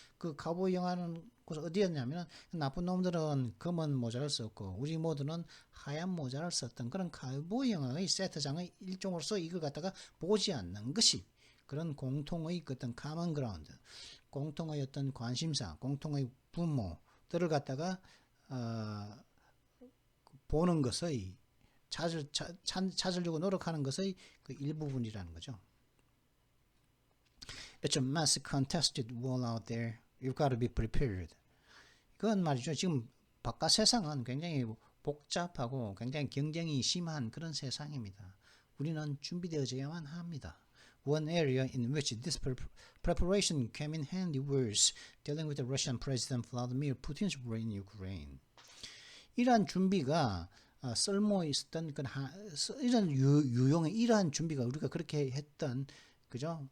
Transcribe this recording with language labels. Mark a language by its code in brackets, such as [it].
[ko] 그 카우보이 영화는 어디였냐면 나쁜 놈들은 검은 모자를 썼고 우리 모두는 하얀 모자를 썼던 그런 카우보이 영화의 세트장의 일종으로서 이걸 갖다가 보지 않는 것이 그런 공통의 어떤 common ground, 공통의 어떤 관심사, 공통의 분모들을 갖다가 보는 것의 찾으려고 노력하는 것의 그 일부분이라는 거죠. [en] It's a mass contested war out there. You've got to be prepared. [ko] 그건 말이죠. 지금 바깥 세상은 굉장히 복잡하고 굉장히 경쟁이 심한 그런 세상입니다. 우리는 준비되어져야만 합니다. [en] One area in which this preparation came in handy was dealing with the Russian President Vladimir Putin's war in Ukraine. [ko] 이러한 준비가 쓸모 있었던 이런 유용의 이러한 준비가 우리가 그렇게 했던 그죠?